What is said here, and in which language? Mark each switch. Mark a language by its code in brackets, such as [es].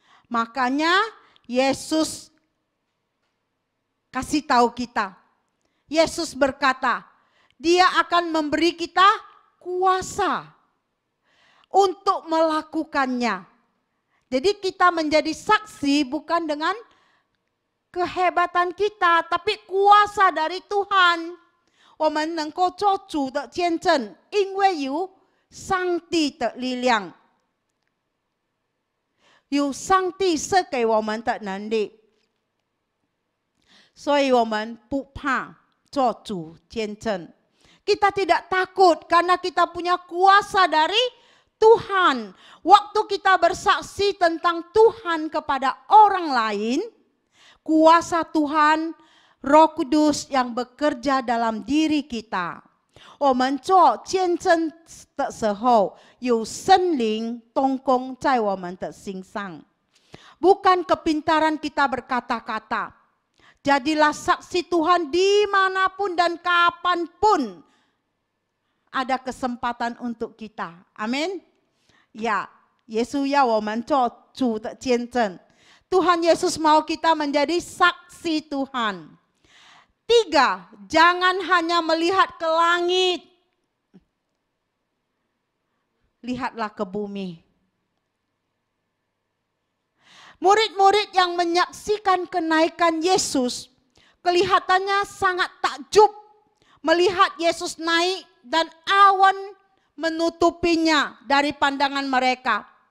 [id] Makanya Yesus kasih tahu kita. Yesus berkata, Dia akan memberi kita kuasa untuk melakukannya. Jadi kita menjadi saksi bukan dengan kehebatan kita, tapi kuasa dari Tuhan. [zh] 我们能够做主的见证，因为有上帝的力量，有上帝赐给我们的能力，所以我们不怕做主见证。 [id] Kita tidak takut karena kita punya kuasa dari Tuhan. Waktu kita bersaksi tentang Tuhan kepada orang lain, kuasa Tuhan, Roh Kudus yang bekerja dalam diri kita. [zh] 我们做见证的时候，有圣灵动工在我们的心上。 [id] Bukan kepintaran kita berkata-kata. Jadilah saksi Tuhan dimanapun dan kapanpun ada kesempatan untuk kita. Amin. [zh] Ya, Yesus 要我们做主的见证。 [id] Tuhan Yesus mau kita menjadi saksi Tuhan. 3, jangan hanya melihat ke langit. Lihatlah ke bumi. Murid-murid yang menyaksikan kenaikan Yesus, kelihatannya sangat takjub melihat Yesus naik dan awan menutupinya dari pandangan mereka.